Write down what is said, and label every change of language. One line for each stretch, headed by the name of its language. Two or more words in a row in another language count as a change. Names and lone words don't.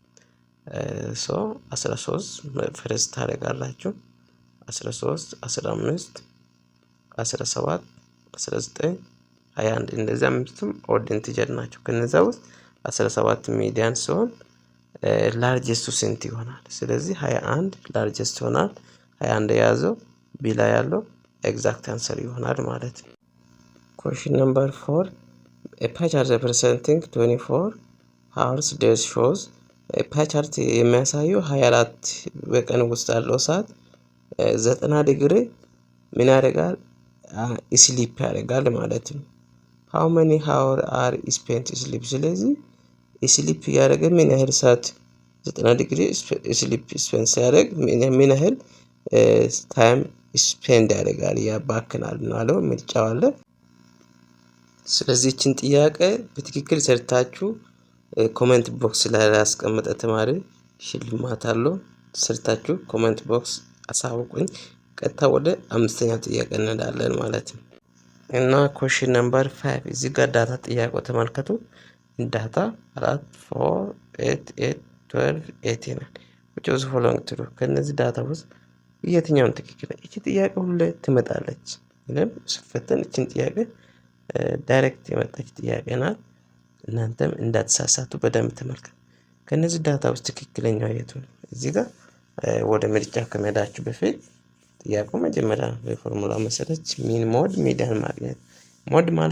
Amharic: 13 ፈረስ ታደርጋላችሁ። 13 15 17 19 21 እንደዚህ አምስቱም
English: odd integer
Amharic: ናቸው። ከነዛ ውስጥ 17 ሚዲያን ሲሆን ላርጀስቱ ስንት ይሆናል? ስለዚህ 21 ላርጀስት ይሆናል። 21 የያዘው ቢ ላይ ያለው
English: exact answer
Amharic: ይሆናል ማለት ነው።
English: question number 4 a pie chart representing 24 hours days shows pie chart
Amharic: የሚያሳየው 24 በቀን ውስጥ ያለው ሰዓት 90 ዲግሪ ምን ያደርጋል? ስሊፕ ያደርጋል ማለት ነው።
English: how many hour are spent sleep።
Amharic: ስለዚህ ስሊፕ ያደረገ ምን ያህል ሰዓት 90 ዲግሪ ስሊፕ ስፔንድ ሲያደርግ ምን ያህል
English: time spend
Amharic: ያደርጋል ያባክናል ነው ምርጫው አለ። ስለዚህ እችን ጥያቄ በትክክል ሰርታችሁ
English: comment box
Amharic: ላይ ያስቀመጠ ተማሪ ሽልማት አለው። ሰርታችሁ
English: comment box
Amharic: አሳውቁኝ። ቀጥታ ወደ አምስተኛው ጥያቄ እንሄዳለን ማለት ነው። እና
English: question number 5
Amharic: እዚህ ጋር ዳታ ጥያቄው ተመልከቱ። ዳታ 4 4 8 8 12 18
English: which was following true።
Amharic: ከነዚህ ዳታ ውስጥ የትኛውን ትክክል? እቺ ጥያቄ ሁሌ ትመጣለች። ግን ስፈተን እቺን ጥያቄ ዳይሬክት የመጣች ጥያቄ ናት። እናንተም እንዳትሳሳቱ በደንብ ተመልከቱ። ከነዚህ ዳታ ውስጥ ትክክለኛው የቱ ነው? እዚህ ጋር ወደ ምርጫ ከመሄዳችሁ በፊት ጥያቄው መጀመሪያ በፎርሙላ መሰረት
English: mean mode median
Amharic: ማግኘት። ሞድ ማለት